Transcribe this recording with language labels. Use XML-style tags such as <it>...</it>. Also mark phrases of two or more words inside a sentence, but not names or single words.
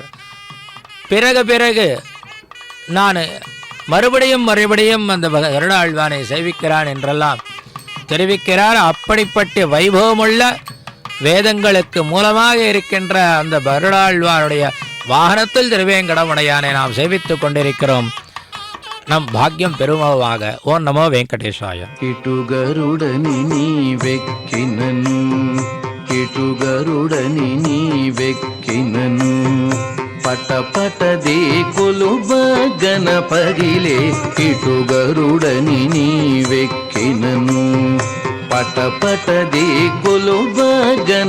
<ta>பிறகு நான் மறுபடியும் அந்த கருடாழ்வானை சேவிக்கிறான் என்றெல்லாம் தெரிவிக்கிறார். அப்படிப்பட்ட வைபவமுள்ள வேதங்களுக்கு மூலமாக இருக்கின்ற அந்த கருடாழ்வானுடைய வாகனத்தில் திருவேங்கடமுடையானை நாம் சேவித்துக் கொண்டிருக்கிறோம். நம் பாக்கியம் பெருமவாக.</ta> <sa>ओं नमो वेङ्कटेशाय.</sa> <te>ఇటుగరుడని నీ వెక్కినను ఇటుగరుడని నీ వెక్కినను పటపట దేకులు బగన పగిలే ఇటుగరుడని నీ వెక్కినను పటపట దేకులు బగన</te>